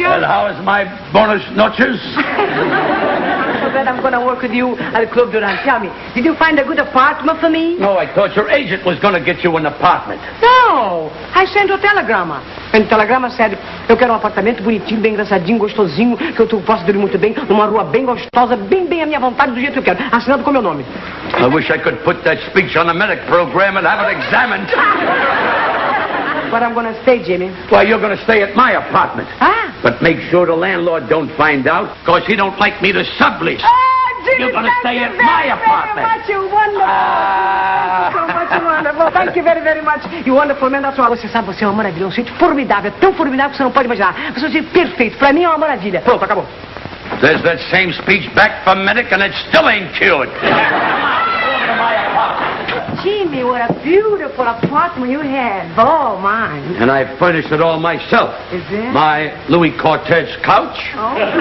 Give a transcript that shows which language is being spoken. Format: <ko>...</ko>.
<en>Well, how is my bonus noches? So glad I'm going to work with you at the Club Durante. Tell me, did you find a good apartment for me? No, I thought your agent was going to get you an apartment. No, I sent a telegrama. And the telegrama said,</en> <pt>eu quero um apartamento bonitinho, bem engraçadinho, gostosinho, que eu posso dormir muito bem, numa rua bem gostosa, bem à minha vontade, do jeito que eu quero. Assinado com meu nome.</pt> <en>I wish I could put that speech on the medic program and have it examined. But I'm going to stay, Jimmy. Well, you're going to stay at my apartment. Ah. But make sure the landlord don't find out, because he don't like me to sublease. Ah, Jimmy, You're going to stay at my apartment. Thank you very much, you wonderful. So much wonderful. Thank you very, very much. You wonderful man, that's all.</en> <pt>Você sabe, você é uma maravilha. Um sítio formidável, tão formidável que você não pode imaginar. Você é um sítio perfeito. Pra mim é uma maravilha. Pronto, acabou.</pt> <en>There's that same speech back from Medic, and it still ain't cured. Jimmy, what a beautiful apartment you have. Oh, mine. And I furnished it all myself. Is it? My Louis Cortez couch. Oh.</en>